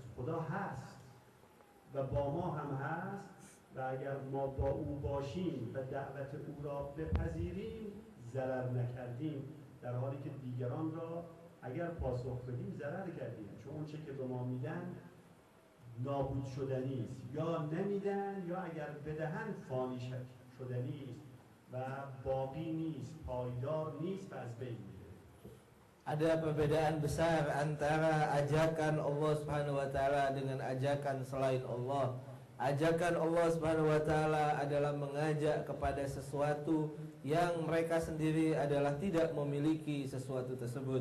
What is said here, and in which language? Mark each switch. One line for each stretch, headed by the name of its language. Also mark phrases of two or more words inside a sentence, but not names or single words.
Persian: خدا هست و با ما هم هست و اگر ما با او باشیم و دعوت او را بپذیریم ضرر نکردیم، در حالی که دیگران را اگر پاسخ بدیم ضرر کردیم، چون اون چه که به ما میدن نابود شدنی است، یا نمیدن یا اگر بدهن فانی شدنی است و باقی نیست، پایدار نیست و از بین میره.
Indonesian: Ada perbedaan besar antara ajakan Allah
Arabic: سبحانه و تعالى
Indonesian: dengan ajakan selain Allah. Ajakan Allah
Arabic: سبحانه و تعالى
Indonesian: adalah mengajak kepada sesuatu yang mereka sendiri adalah tidak memiliki sesuatu tersebut.